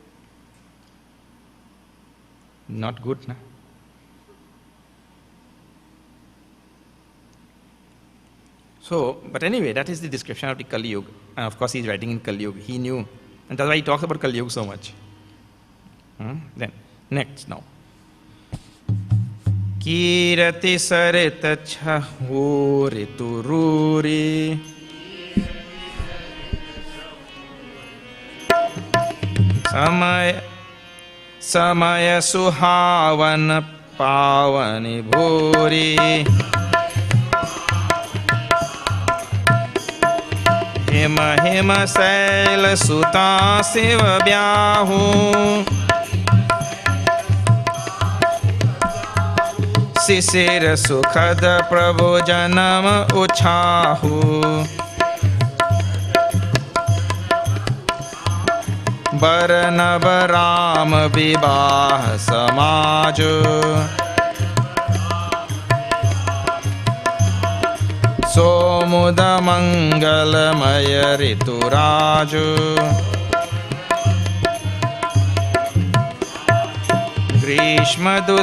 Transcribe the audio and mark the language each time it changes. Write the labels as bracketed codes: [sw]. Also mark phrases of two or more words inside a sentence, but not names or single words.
[en] Not good, na? So, but anyway, that is the description of the Kali Yuga. And of course he's writing in Kali Yuga. He knew. And that's why he talks about Kali Yuga so much. Then, next now. [awa] कीरति सरिता छहुरी तुरुरी समय सुहावन पावनि भूरी हिम शैल सुता शिव ब्याहू शिशिर सुखद प्रभु जन्म उछाहू बर नव राम विवाह समाज सोमुद मंगलमय ऋतुराज ग्रीष्म